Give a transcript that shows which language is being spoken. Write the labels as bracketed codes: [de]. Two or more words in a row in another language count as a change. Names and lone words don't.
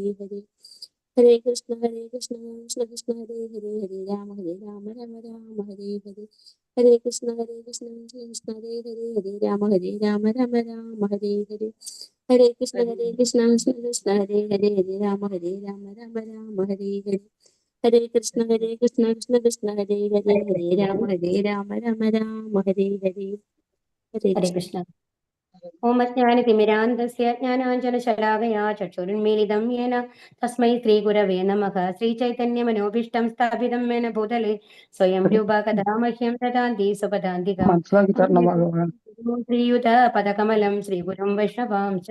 [sa] हरे हरे कृष्ण कृष्ण कृष्ण हरे हरे हरे राम राम राम हरे हरे हरे कृष्ण कृष्ण कृष्ण हरे हरे हरे राम राम हरे हरे हरे कृष्ण कृष्ण कृष्ण हरे हरे हरे राम राम हरे हरे हरे कृष्ण कृष्ण कृष्ण हरे हरे हरे राम राम हरे हरे हरे हरे कृष्ण. ॐ अज्ञानतिमिरान्धस्य ज्ञानाञ्जनशलाकया चक्षुरुन्मीलितं येन तस्मै श्रीगुरवे नमः. श्रीचैतन्यमनोभीष्टं स्थापितं येन भूतले स्वयं रूप कथा मह्यं ददान्ति सुपदान्तिकं श्रीयुत पदकमलं श्रीगुरुं वैष्णवांश